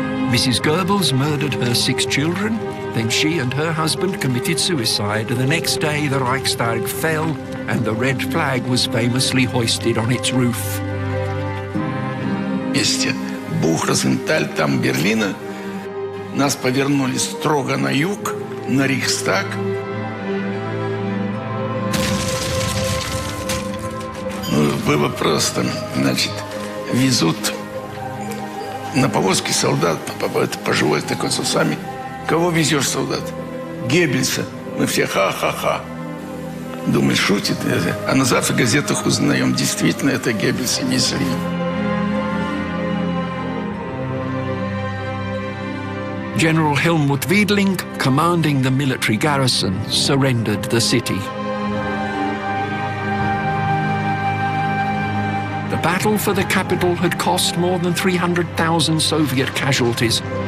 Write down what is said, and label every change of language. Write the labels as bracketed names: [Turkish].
[English] Mrs. Goebbels murdered her 6 children, then she and her husband committed suicide. The next day the Reichstag fell and the red flag was famously hoisted on its roof. [Russian] Месте Бухрозенталь, там Берлина, нас повернули строго на юг, на Рейхстаг. Ну, было просто, значит, везут на повозке солдат, это пожилой такой с усами. Кого везешь, солдат? Геббельса. Мы все ха-ха-ха. Думаешь, шутит? А на завтра в газетах узнаем, действительно, это Геббельса везли. [English] General Helmut Wiedling, commanding the military garrison, surrendered the city. The battle for the capital had cost more than 300,000 Soviet casualties.